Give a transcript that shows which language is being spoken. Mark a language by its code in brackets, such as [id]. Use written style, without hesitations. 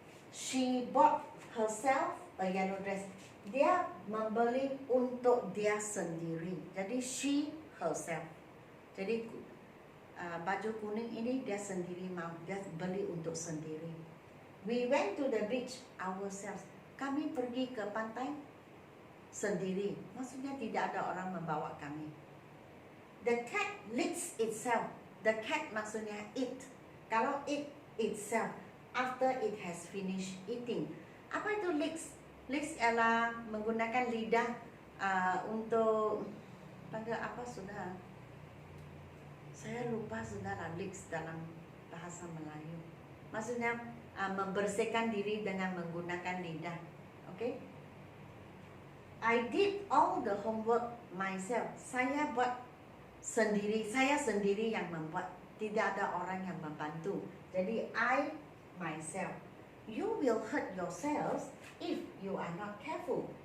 [en] She bought herself a yellow dress. [ms] Dia membeli untuk dia sendiri. Jadi [en] she herself. [ms] Jadi baju kuning ini dia sendiri mau, dia beli untuk sendiri. [en] We went to the beach ourselves. [ms] Kami pergi ke pantai sendiri. Maksudnya tidak ada orang membawa kami. [en] The cat licks itself. The cat maksudnya it. Kalau it itself, after it has finished eating. [ms] Apa itu licks? Licks ialah menggunakan lidah untuk panggil apa sudah? Saya lupa sudah licks dalam bahasa Melayu. Maksudnya membersihkan diri dengan menggunakan lidah. [en] Okay? I did all the homework myself. [ms] Saya buat sendiri. Saya sendiri yang membuat. Tidak ada orang yang membantu. [en] Jadi I myself. You will hurt yourselves if you are not careful.